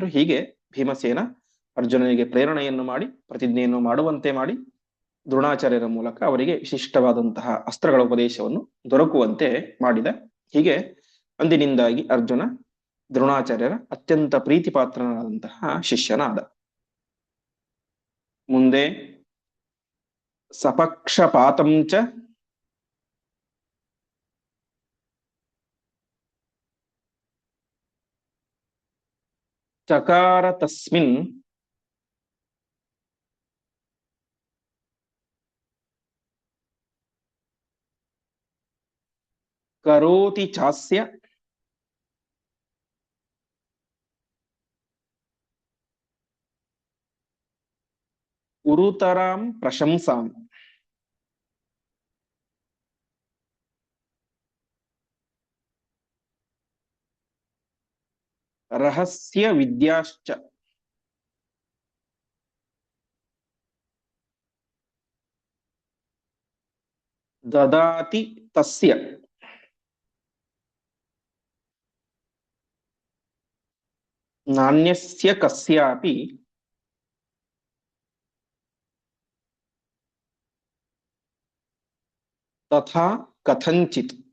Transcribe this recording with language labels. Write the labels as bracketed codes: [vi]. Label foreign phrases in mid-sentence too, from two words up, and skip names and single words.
[kn] ಹೀಗೆ ಭೀಮಸೇನ ಅರ್ಜುನನಿಗೆ ಪ್ರೇರಣೆಯನ್ನು ಮಾಡಿ ಪ್ರತಿಜ್ಞೆಯನ್ನು ಮಾಡುವಂತೆ ಮಾಡಿ ದ್ರೋಣಾಚಾರ್ಯರ ಮೂಲಕ ಅವರಿಗೆ ವಿಶಿಷ್ಟವಾದಂತಹ ಅಸ್ತ್ರಗಳ ಉಪದೇಶವನ್ನು ದೊರಕುವಂತೆ ಮಾಡಿದ. ಹೀಗೆ ಅಂದಿನಿಂದಾಗಿ ಅರ್ಜುನ ದ್ರೋಣಾಚಾರ್ಯರ ಅತ್ಯಂತ ಪ್ರೀತಿ ಪಾತ್ರನಾದಂತಹ ಶಿಷ್ಯನಾದ. [sa] ಮುಂದೆ ಸಪಕ್ಷಪಾತಂ ಚ ಚಕಾರ ತಸ್ಮಿನ್ ಕರೋತಿ ಚಾಸ್ಯ ಉರುತರಾಂ ಪ್ರಶಂಸಾಂ ರಹಸ್ಯ ವಿದ್ಯಾಶ್ಚ ದದಾತಿ ತಸ್ಯ ನಾಣ್ಯಸ್ಯ ಕಸ್ಯಾಪಿ ತಥಾ ಕಥಂಚಿತ್.